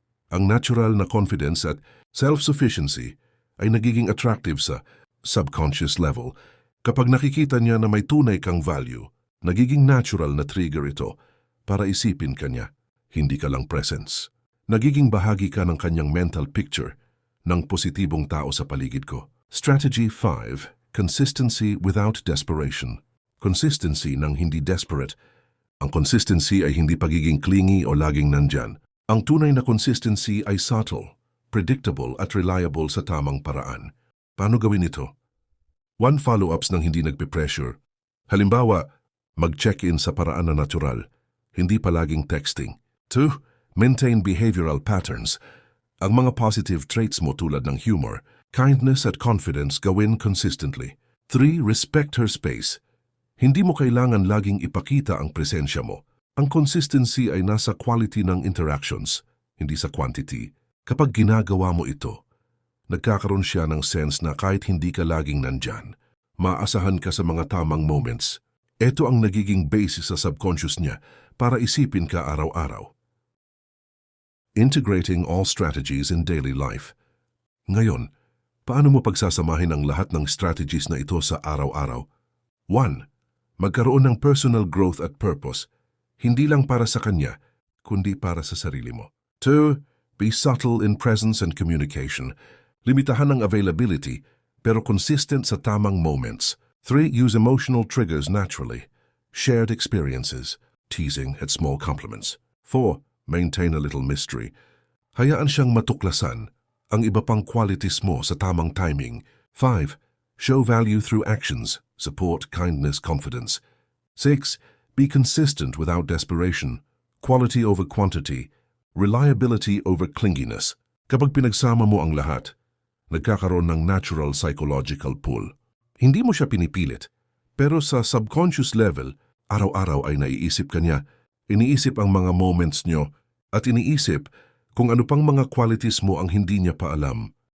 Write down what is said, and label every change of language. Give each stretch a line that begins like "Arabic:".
Filipino: Ang natural na confidence at self-sufficiency ay nagiging attractive sa subconscious level. Kapag nakikita niya na may tunay kang value, nagiging natural na trigger ito para isipin ka niya, hindi ka lang presence. Nagiging bahagi ka ng kanyang mental picture ng positibong tao sa paligid ko.
English: Strategy 5. Consistency without desperation.
Filipino: Consistency ng hindi desperate. Ang consistency ay hindi pagiging clingy o laging nandyan. Ang tunay na consistency ay subtle, predictable at reliable sa tamang paraan. Paano gawin ito? 1. Follow-ups ng hindi nagpe-pressure. Halimbawa, mag-check-in sa paraan na natural, hindi palaging texting. 2.
English: Maintain behavioral patterns.
Filipino: Ang mga positive traits mo tulad ng humor, kindness at confidence gawin consistently.
English: 3. Respect her space.
Filipino: Hindi mo kailangan laging ipakita ang presensya mo. Ang consistency ay nasa quality ng interactions, hindi sa quantity. Kapag ginagawa mo ito, nagkakaroon siya ng sense na kahit hindi ka laging nandyan, maasahan ka sa mga tamang moments. Ito ang nagiging basis sa subconscious niya para isipin ka araw-araw.
English: Integrating all strategies in daily life.
Filipino: Ngayon, paano mo pagsasamahin ang lahat ng strategies na ito sa araw-araw? 1. Magkaroon ng personal growth at purpose, hindi lang para sa kanya, kundi para sa sarili mo. 2.
English: Be subtle in presence and communication.
Filipino: Limitahan ang availability, pero consistent sa tamang moments.
English: 3. Use emotional triggers naturally. Shared experiences, teasing at small compliments. 4. Maintain a little mystery.
Filipino: Hayaan siyang matuklasan ang iba pang qualities mo sa tamang timing. 5.
English: Show value through actions, support, kindness, confidence. 6. Be consistent without desperation. Quality over quantity. Reliability over clinginess.
Filipino: Kapag pinagsama mo ang lahat, nagkakaroon ng natural psychological pull. Hindi mo siya pinipilit, pero sa subconscious level, araw-araw ay naiisip ka niya, iniisip ang mga moments nyo, at iniisip kung ano pang mga qualities mo ang hindi niya pa alam.